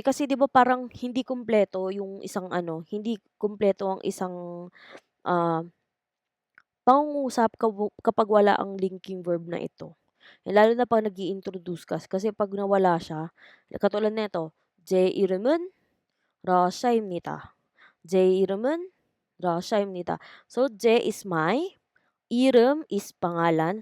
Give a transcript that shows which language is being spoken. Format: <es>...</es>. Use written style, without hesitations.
<tl>Kasi di ba parang hindi kumpleto yung isang hindi kumpleto ang isang ah, pangungusap kapag wala ang linking verb na ito. Lalo na pag nag-i-introduce ka. Kasi pag nawala siya, katulad nito,</tl> <ko>제 이름은 러시아입니다. 제 이름은 러시아입니다.</ko> <tl>So, 제 is my, 이름 is pangalan.</tl>